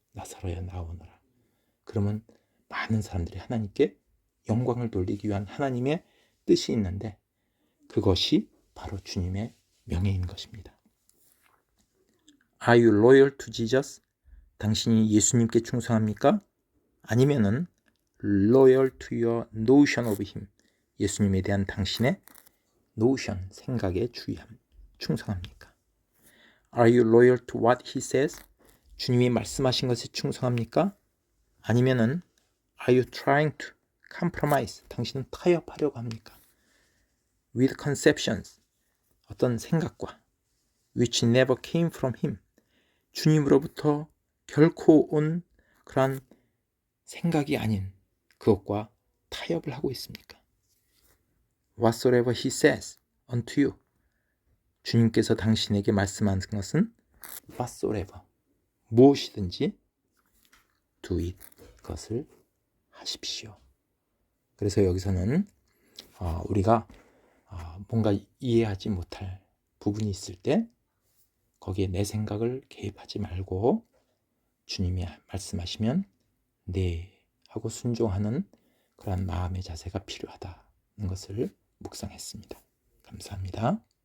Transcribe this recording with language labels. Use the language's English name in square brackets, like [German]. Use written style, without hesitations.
[Korean] 나사로야 나오너라. 그러면 많은 사람들이 하나님께 영광을 돌리기 위한 하나님의 뜻이 있는데 그것이 바로 주님의 명예인 것입니다. [English] Are you loyal to Jesus? [Korean] 당신이 예수님께 충성합니까? 아니면은 [English] loyal to your notion of him, [Korean] 예수님에 대한 당신의 notion, 생각에 충성합니까? [English] Are you loyal to what he says? [Korean] 주님이 말씀하신 것에 충성합니까? 아니면은 [English] Are you trying to compromise? [Korean] 당신은 타협하려고 합니까? [English] With conceptions, [Korean] 어떤 생각과 [English] which never came from him, [Korean] 주님으로부터 결코 온 그러한 생각이 아닌 그것과 타협을 하고 있습니까? [English] Whatsoever he says unto you, [Korean] 주님께서 당신에게 말씀하는 것은 whatsoever, 무엇이든지 [English] do it, [Korean] 그것을 하십시오. 그래서 여기서는 우리가 뭔가 이해하지 못할 부분이 있을 때 거기에 내 생각을 개입하지 말고 주님이 말씀하시면 네 하고 순종하는 그런 마음의 자세가 필요하다는 것을 묵상했습니다. 감사합니다.